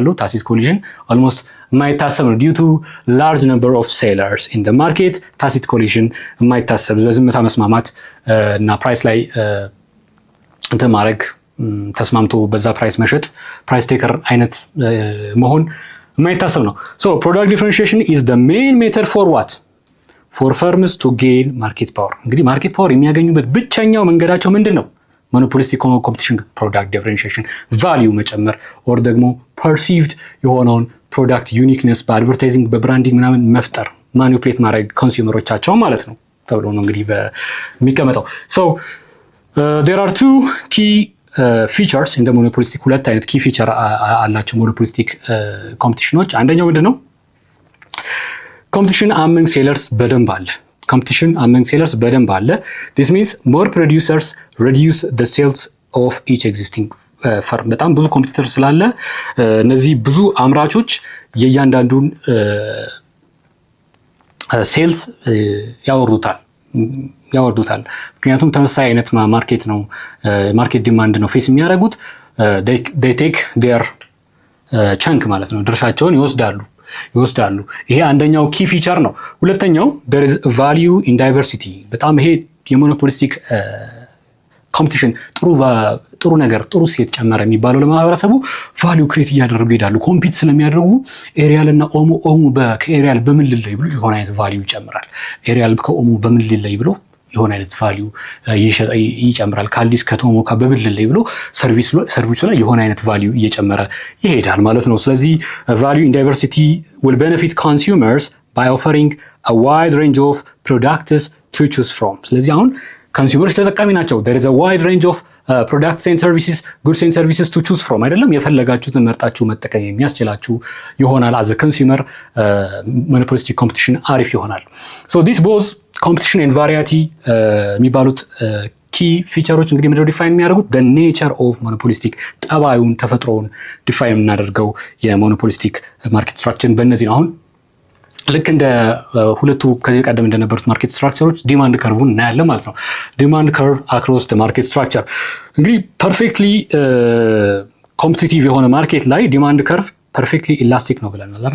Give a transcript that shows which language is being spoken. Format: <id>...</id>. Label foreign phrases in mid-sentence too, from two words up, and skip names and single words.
<en>tacit collusion almost</en> <am>የማይታሰብ ነው።</am> <en>due to large number of sellers in the market tacit collusion</en> <am>የማይታሰብ በዝምታ መስማማት እና ፕራይስ ላይ እንትን ማድረግ ተስማምቶ በዛ ፕራይስ መሸጥ</am> <en>price taker</en> <am>አይነት መሆን የማይታሰብ ነው።</am> <en>so product differentiation is the main method for what for firms to gain market power።</en> <am>እንግዲህ</am> <en>market power</en> <am>የሚያገኙበት ብቸኛው መንገዳቸው ምንድን ነው?</am> <en>monopolistic competition product differentiation value</en> <am>መጨመር ኦር ደግሞ ፐርሲቭድ የሆነውን</am> <en>product uniqueness</en> <am>በአድቨርታይዚንግ በብራንዲንግ ምናምን መፍጠር ማኒፕሌት ማድረግ ኮንሱመሮቻቸው ማለት ነው ተብሎ ነው እንግዲህ በሚቀመጠው። ሶ</am> <en>there are two key features in the monopolistic</en> <am>ሁለት አይነት</am> <en>key feature</en> <am>አላቸው</am> <en>monopolistic competitions።</en> <am>አንደኛው ምንድን ነው?</am> <en>competition among sellers</en> <am>በደንብ አለ።</am> <en>competition among sellers</en> <am>በደንብ አለ።</am> <en>this means more producers reduce the sales of each existing</en> <am>ፈርም። በጣም ብዙ ኮምፒውተር ስላለ እነዚህ ብዙ አምራቾች የእያንዳንዱን ሴልስ ያወርዱታል። ምክንያቱም ተመሳሳይ አይነት ማርኬት ነው፣</am> <en>market demand</en> <am>ነው ፌስ የሚያደርጉት።</am> <en>they take their chunk</en> <am>ማለት ነው፣ ድርሻቸውን ይወስዳሉ። ይሄ አንደኛው</am> <en>key feature</en> <am>ነው። ሁለተኛው</am> <en>there is value in diversity።</en> <am>በጣም ይሄ የሞኖፖሊስቲክ ኮምፒቲሽን ጥሩ ነገር ጥሩ ሴት ጨመረ የሚባለው ለማህበረሰቡ</am> <en>value create</en> <am>እያደረጉ ይሄዳሉ። ኮምፒት ስለሚያደርጉ ኤሪያል እና ኦሞ ከኤሪያል በምን ልለይ ብሎ የሆነ አይነት ቫሊዩ ይጨምራል። ኤሪያል ከኦሞ በምን ልለይ ብሎ የሆነ አይነት ቫሊዩ ይጨምራል። ከአዲስ ከቶሞካ በምን ልለይ ብሎ ሰርቪሱ ላይ የሆነ አይነት ቫሊዩ እየጨመረ ይሄዳል ማለት ነው። ስለዚህ</am> <en>value in diversity will benefit consumers by offering a wide range of products to choose from።</en> <am>ስለዚህ አሁን ኮንሱመሮች ተጠቃሚ ናቸው።</am> <en>there is a wide range of products and services, goods and services to choose from</en> <am>አይደለም። የፈለጋችሁትን መርጣችሁ መጠቀም የሚያስችላችሁ ይሆናል።</am> <en>as a consumer monopolistic competition</en> <am>አሪፍ ይሆናል።</am> <en>so this both competition and variety</en> <am>የሚባሉት</am> <en>key features</en> <am>እንግዲህ ምንድነው ዲፋይን የሚያደርጉት</am> <en>the nature of monopolistic</en> <am>ጠባዩን ተፈጥሮውን ዲፋይን የምናደርገው የሞኖፖሊስቲክ</am> <en>market structure</en> <am>በእነዚህ ነው። አሁን ልክ እንደ ሁለቱ ከዚህ ቀደም እንደነበሩት</am> <en>market structures demand curve</en> <am>እናያለን ማለት ነው።</am> <en>demand curve across the market structure</en> <am>እንግዲህ</am> <en>perfectly competitive</en> <am>የሆነ ማርኬት ላይ</am> <en>demand curve perfectly elastic</en> <am>ነው ብለናል አይደል?</am>